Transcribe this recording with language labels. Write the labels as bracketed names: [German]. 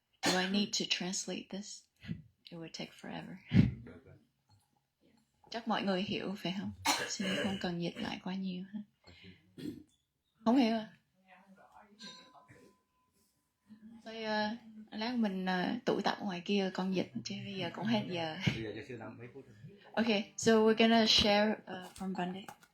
[English] Do I need to translate this? It would take forever. [Vietnamese] Chắc mọi người hiểu phải không? Xin không cần dịch lại quá nhiều ha. Không hiểu à? Thôi lát mình tụ tập ngoài kia con dịch chứ bây giờ cũng hết giờ. [English] Okay, so we're gonna share from Monday.